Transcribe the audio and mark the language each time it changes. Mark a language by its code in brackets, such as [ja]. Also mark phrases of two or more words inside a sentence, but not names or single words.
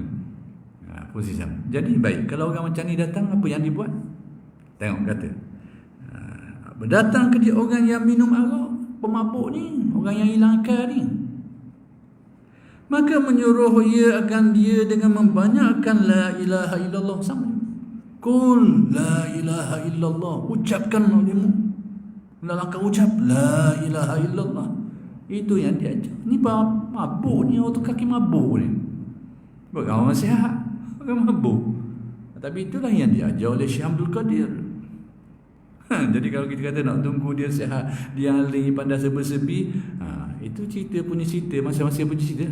[ms] Posisi sama. Jadi baik, kalau orang macam ni datang, apa yang dibuat? Tengok kata. Berdatang ke dia orang yang minum arak, pemabuk ni, orang yang hilang akal ni. Maka menyuruh ia akan dia dengan membanyakkan [ar] لا إله إلا الله [ms] sama. [ar] قل لا إله إلا الله, [ms] ucapkan olehmu. Dalam kau ucap [ar] لا إله إلا الله. [ms] Itu yang diajar. Ni mabuk ni, orang kaki mabuk ni. Bukan orang sihat, orang mabuk. Tapi itulah yang diajar oleh Syekh Abdul Qadir. Jadi kalau kita kata nak tunggu dia sihat, dia alih pandai serba-serbi, itu cerita punya cerita, masing-masing punya cerita.